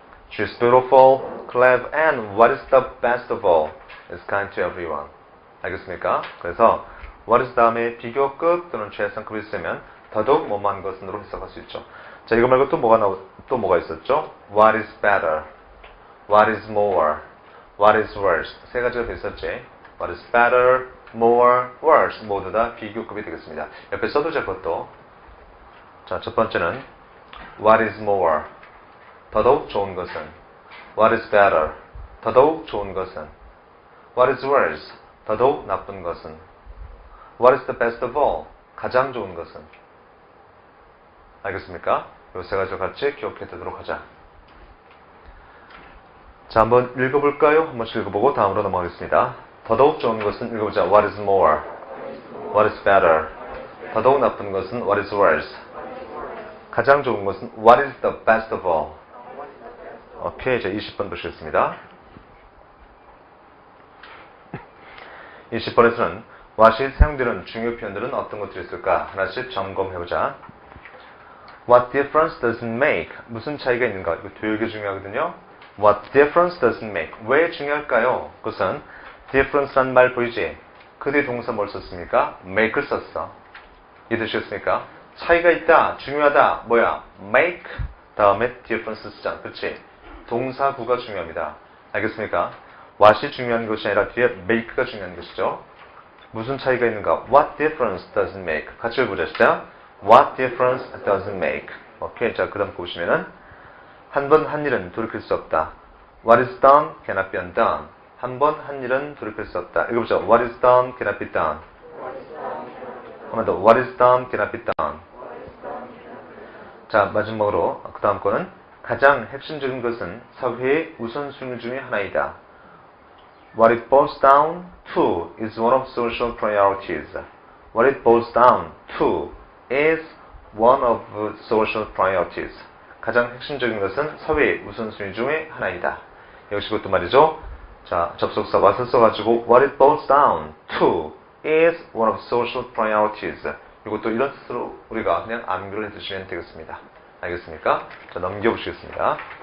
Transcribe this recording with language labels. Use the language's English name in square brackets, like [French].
[English] She's beautiful, clever, and what is the best of all, is kind to everyone. [Korean] 알겠습니까? 그래서 what is 다음에 비교급 또는 최상급이 있으면 더더욱 못마한 것으로 해석할 수 있죠. 자, 이거 말고 또 뭐가 있었죠? [English] What is better? What is more? What is worse? [Korean] 세 가지가 더 있었지. [English] What is better, more, worse [Korean] 모두 다 비교급이 되겠습니다. 옆에 써두자 것도. 자, 첫 번째는 [English] What is more? [Korean] 더더욱 좋은 것은. [English] What is better? 더더욱 좋은 것은. What is worse? [Korean] 더더욱 나쁜 것은. [English] What is the best of all? [Korean] 가장 좋은 것은. 알겠습니까? 이 세 가지를 같이 기억해 두도록 하자. 자, 한번 읽어볼까요? 한 번씩 읽어보고 다음으로 넘어가겠습니다. 더더욱 좋은 것은 읽어보자. [English] What is more? What is better? [Korean] 더더욱 나쁜 것은 [English] What is worse? [Korean] 가장 좋은 것은 [English] What is the best of all? [Korean] 오케이, 이제 20번 보시겠습니다. 20번에서는 what이 사용되는 중요 표현들은 어떤 것들이 있을까? 하나씩 점검해보자. [English] What difference does it make? [Korean] 무슨 차이가 있는가? 이거 되게 중요하거든요. [English] What difference does it make? [Korean] 왜 중요할까요? 그것은 difference란 말 보이지? 그 뒤에 동사 뭘 썼습니까? make를 썼어. 이해되시겠습니까? 차이가 있다, 중요하다, 뭐야? make 다음에 difference 쓰잖아. 그렇지? 동사구가 중요합니다. 알겠습니까? what이 중요한 것이 아니라 뒤에 make가 중요한 것이죠. 무슨 차이가 있는가? [English] What difference does it make? [Korean] 같이 해보자. 시작. [English] What difference does it make? [Korean] 오케이. 자, 그 다음 보시면은 한 번 한 일은 돌이킬 수 없다. [English] What is done cannot be undone. [Korean] 한 번 한 일은 돌이킬 수 없다. 읽어보자. [English] What is done cannot be done. [Korean] 한 번 더. [English] What is done cannot be done. [Korean] 자, 마지막으로 그 다음 거는 가장 핵심적인 것은 사회의 우선순위 중의 하나이다. [English] What it boils down to is one of social priorities. What it boils down to is one of social priorities. [Korean] 가장 핵심적인 것은 사회의 우선순위 중의 하나이다. 역시 그것도 말이죠. 자, 접속사 what을 써가지고 [English] What it boils down to is one of social priorities. [Korean] 이것도 이런 뜻으로 우리가 그냥 암기를 해주시면 되겠습니다. 알겠습니까? 자, 넘겨보시겠습니다.